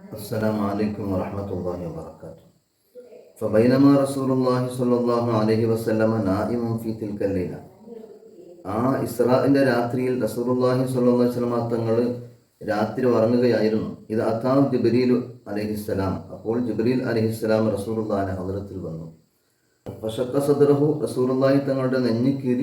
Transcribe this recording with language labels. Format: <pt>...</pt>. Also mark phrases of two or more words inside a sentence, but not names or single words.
<ar>السلام عليكم ورحمة الله وبركاته. فبينما رسول الله صلى الله عليه وسلم نائم في تلك الليلة.</ar> <ml>ഇസ്രാഇന്റെ രാത്രിയിൽ</ml> <ar>رسول الله صلى الله عليه وسلم</ar> <ml>തങ്ങൾ രാത്രി ഉറങ്ങുകയായിരുന്നു.</ml> <ar>إذ أتاه جبريل عليه السلام.</ar> <ml>അപ്പോൾ ജിബ്രീൽ അലൈഹിസ്സലാം റസൂലുള്ളാഹിന്റെ ഹദ്റത്തിൽ വന്നു.</ml> <ar>فشق صدره,</ar> <ml>റസൂലുള്ളാഹി തങ്ങളുടെ നെഞ്ഞു കീറി.</ml>